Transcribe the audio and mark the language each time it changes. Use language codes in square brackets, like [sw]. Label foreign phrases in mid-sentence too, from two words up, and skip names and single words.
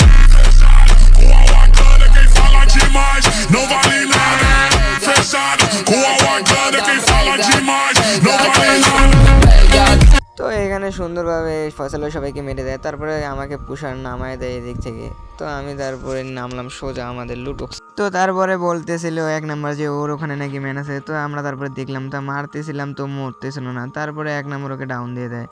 [pt] Com a Wakanda quem fala demais não vale nada. Fechado, com a Wakanda quem fala demais não vale nada. [bn] তো এখানে সুন্দরভাবে ফয়সাল ভাই সবাইকে মেরে দেয়। তারপরে আমাকে পুষার নামায় দেয় এদিক থেকে। তো আমি তারপরে নামলাম সোজা আমাদের লুটবক্স। তো তারপরে বলতেছিল 1 নম্বর যে ওর ওখানে নাকি ম্যান আছে। তো আমরা তারপরে দেখলাম, তো মারতেছিলাম, তো মরতেছিল না। তারপরে 1 নম্বর ওকে ডাউন দিয়ে দেয়।